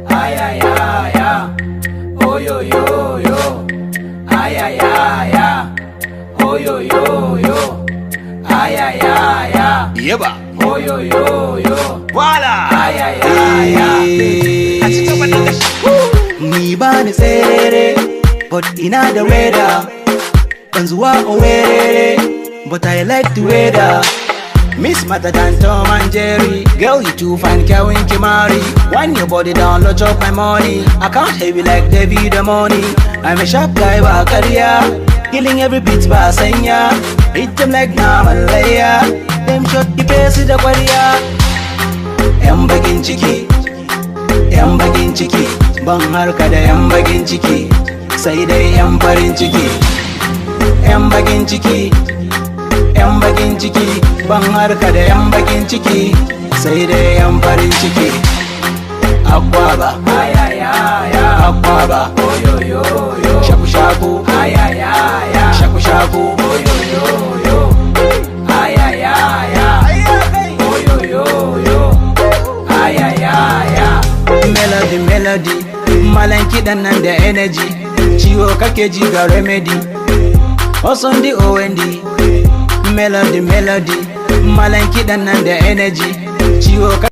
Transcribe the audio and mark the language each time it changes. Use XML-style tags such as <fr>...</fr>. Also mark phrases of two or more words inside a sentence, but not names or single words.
<ha>ay ay ay ay, oh yo yo yo, ay ay ay ay, oh yo yo yo, ay ay ay ay, Yeba. oh yo yo yo, Voila. ay ay ay ay. A cikin wannan gashi. Ni ba ni tserere, but ina da weather. Ban zuwa Owerri,</ha> <en>but I like the weather. Miss Mata than Tom and Jerry. Girl, you too fine, Kevin Kimari. Wind your body down, let's chop my money. I can't heavy like David the money. I'm a sharp guy, by career. Killing every beat by Senya. Hit them like Namalaya. Them shot the face in the warrior.</en> <ha>Yan bagin ciki, yan bagin ciki. Ban harka da yan bagin ciki, sai dai yan farin ciki. Yan bagin ciki, yan bagin ciki. Ban harka da yan bagin ciki, sai dai yan farin ciki. Akwaba, Ay ay ay ay, akwaba. oh yo yo yo, Shaku shaku, ay ay ay ay, shaku shaku. oh yo yo yo, ay ay ay ay, oh yo yo yo, ay ay ay ay.</ha> <en>Melody, melody.</en> <ha>Malan kiɗan nan da energy. Ciwo kake ji ga remedy. Osun di OND.</ha> <en>Melody, melody.</en> <ha>Malan kiɗan nan da energy. Ciwo</ha>